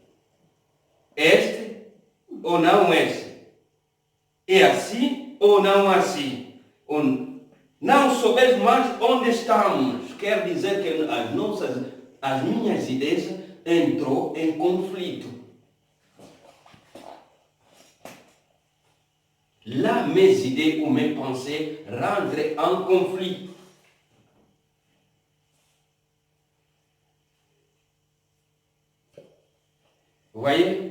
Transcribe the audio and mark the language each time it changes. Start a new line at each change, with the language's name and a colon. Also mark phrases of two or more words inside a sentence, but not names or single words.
Portuguese: Este ou não este. É assim ou não assim. Não soubemos mais onde estamos. Quer dizer que as minhas ideias entrou em conflito.
French: Là, mes idées ou mes pensées rentrent en conflit. Vous voyez?